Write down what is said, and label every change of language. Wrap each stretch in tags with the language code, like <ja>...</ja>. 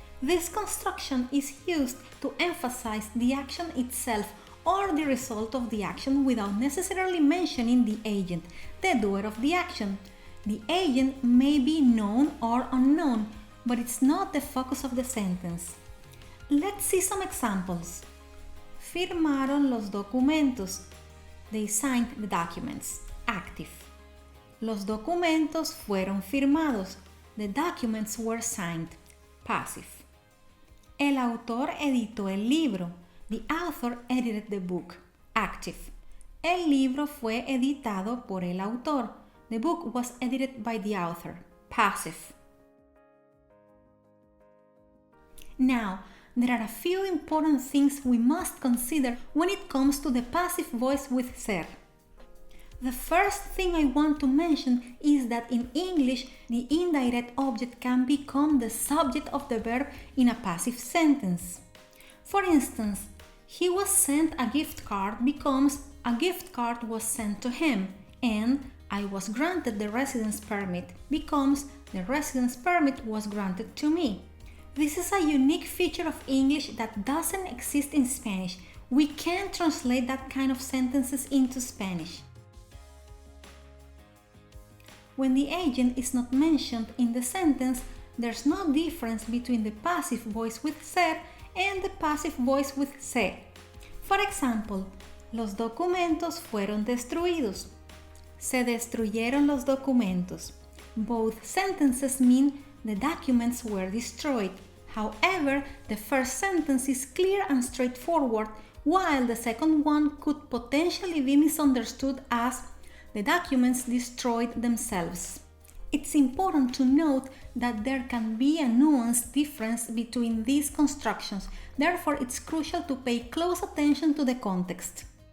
<en>This construction is used to emphasize the action itself or the result of the action without necessarily mentioning the agent, the doer of the action. The agent may be known or unknown, but it's not the focus of the sentence. Let's see some examples.</en> <es>Firmaron los documentos.</es> <en>They signed the documents. Active.</en> <es>Los documentos fueron firmados.</es> <en>The documents were signed. Passive.</en> <es>El autor editó el libro.</es> <en>The author edited the book. Active.</en> <es>El libro fue editado por el autor.</es> <en>The book was edited by the author. Passive. Now, there are a few important things we must consider when it comes to the passive voice with ser. The first thing I want to mention is that in English, the indirect object can become the subject of the verb in a passive sentence. For instance, he was sent a gift card becomes a gift card was sent to him, and I was granted the residence permit becomes the residence permit was granted to me. This is a unique feature of English that doesn't exist in Spanish. We can't translate that kind of sentences into Spanish. When the agent is not mentioned in the sentence, there's no difference between the passive voice with ser and the passive voice with se. For example,</en> <es>los documentos fueron destruidos. Se destruyeron los documentos.</es> <en>Both sentences mean the documents were destroyed. However, the first sentence is clear and straightforward, while the second one could potentially be misunderstood as the documents destroyed themselves. It's important to note that there can be a nuanced difference between these constructions, therefore it's crucial to pay close attention to the context.</en>